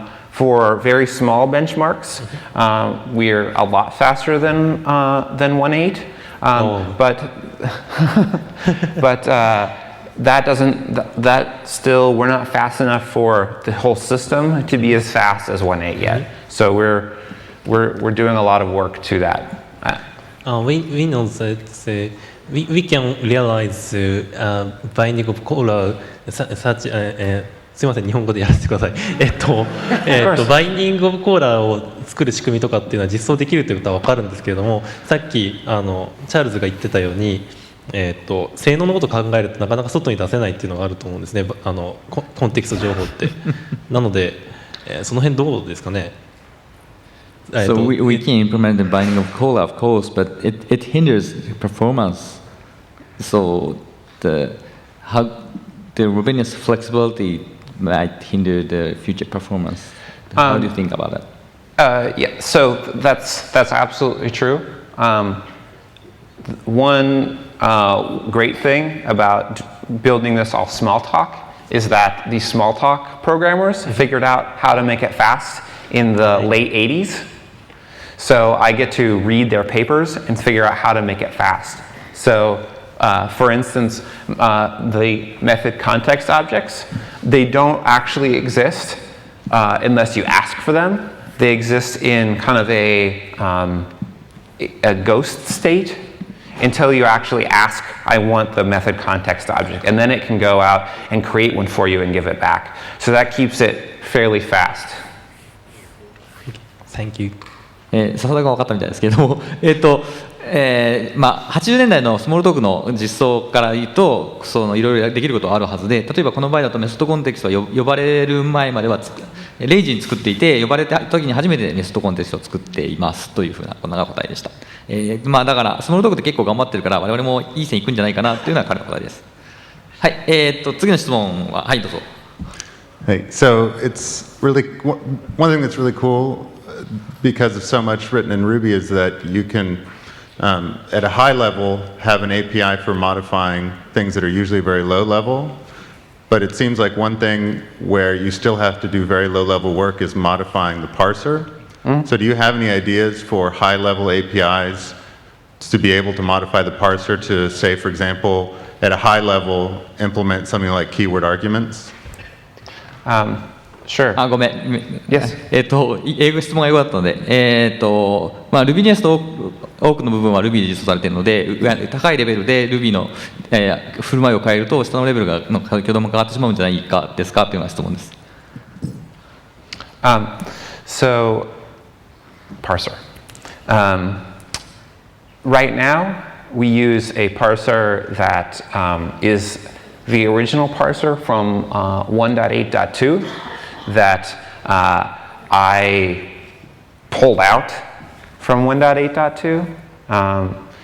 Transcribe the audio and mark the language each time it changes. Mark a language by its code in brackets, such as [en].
[en] For very small benchmarks, we're a lot faster than 1.8, but that still, we're not fast enough for the whole system to be as fast as 1.8 yet. So we're doing a lot of work to that. We know that we can realize binding of color such [ja] すみません、日本語でやらせてください。バインディングオブコーラーを作る仕組みとかっていうのは実装できるということは分かるんですけれども、さっきチャールズが言ってたように、性能のことを考えるとなかなか外に出せないっていうのがあると思うんですね、コンテキスト情報って。なので、その辺どうですかね。 [en] So we can implement the binding of cola, of course, but it hinders performance. So the Rubinius flexibility might hinder the future performance. How do you think about that? Yeah, so that's absolutely true. One great thing about building this off Smalltalk is that these Smalltalk programmers figured out how to make it fast in the late 80s. So I get to read their papers and figure out how to make it fast. So for instance, the method context objects, they don't actually exist unless you ask for them. They exist in kind of a ghost state until you actually ask, I want the method context object. And then it can go out and create one for you and give it back. So that keeps it fairly fast. Thank you. [ja] 笹田が分かったみたいですけれども、80年代のスモールトークの実装から言うと、いろいろできることはあるはずで、例えばこの場合だとメソッドコンテキストは呼ばれる前まではレイジに作っていて、呼ばれた時に初めてメソッドコンテキストを作っていますというふうなこんな答えでした。だからスモールトークって結構頑張ってるから、我々もいい線いくんじゃないかなというのが彼の答えです。はい、次の質問は、はい、どうぞ。 [en] Hey, so it's really one thing that's really cool because of so much written in Ruby is that you can, at a high level, have an API for modifying things that are usually very low level. But it seems like one thing where you still have to do very low level work is modifying the parser. So do you have any ideas for high level APIs to be able to modify the parser to, say, for example, at a high level, implement something like keyword arguments? Sure. [ja] ごめん。 [en] Yes. [ja] 質問がよかったので、Rubinius と多くの部分は Ruby で実装されているので、高いレベルで Ruby の、振る舞いを変えると、下のレベルの挙動も変わってしまうんじゃないかですかというような質問です。 [en] So, parser. Right now, we use a parser that is the original parser from 1.8.2 that I pulled out from 1.8.2.